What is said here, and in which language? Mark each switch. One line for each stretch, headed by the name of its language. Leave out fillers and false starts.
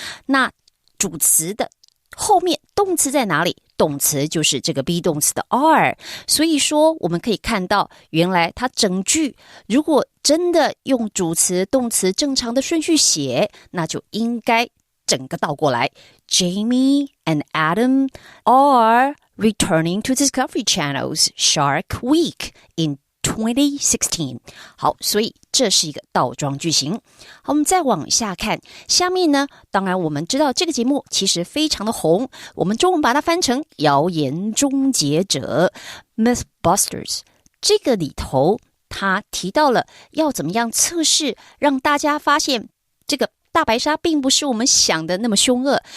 Chinese: 那主词的后面动词在哪里？动词就是这个 be 动词的 are， 所以说我们可以看到原来它整句如果真的用主词动词正常的顺序写，那就应该整个倒过来。
English: Jamie and Adam are returning to Discovery Channel's Shark Week in 2016。
Chinese: 好，所以这是一个倒装句型。好，我们再往下看，下面呢，当然我们知道这个节目其实非常的红，我们中文把它翻成谣言终结者 Mythbusters。这个里头他提到了要怎么样测试让大家发现这个大白鲨并不是我们想的那么凶恶。